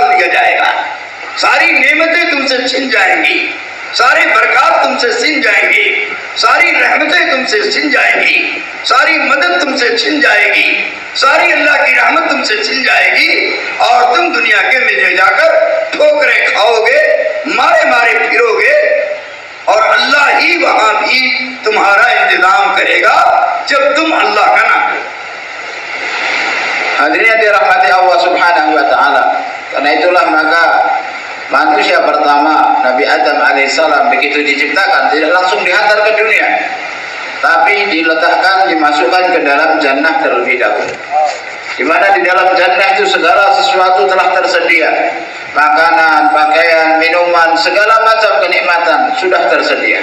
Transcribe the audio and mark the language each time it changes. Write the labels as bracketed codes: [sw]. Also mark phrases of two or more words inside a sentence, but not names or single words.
[hi] दिया जाएगा, सारी नेमतें तुमसे छिन जाएंगी, सारी बरकत तुमसे छिन जाएंगी, सारी रहमतें तुमसे छिन जाएंगी, सारी मदद तुमसे छिन जाएगी, सारी अल्लाह की रहमत तुमसे छिन जाएगी और तुम दुनिया के में जाकर ठोकरें खाओगे, मारे मारे फिरोगे और अल्लाह ही वहां भी तुम्हारा इंतजाम करेगा जब तुम अल्लाह का नाम करो। [id] Hadirin yang dirahmati [ar] الله سبحانه وتعالى. [id] Karena itulah maka manusia pertama Nabi Adam alaihissalam begitu diciptakan tidak langsung dihantar ke dunia, tapi diletakkan, dimasukkan ke dalam jannah terlebih dahulu, di mana di dalam jannah itu segala sesuatu telah tersedia, makanan, pakaian, minuman, segala macam kenikmatan sudah tersedia.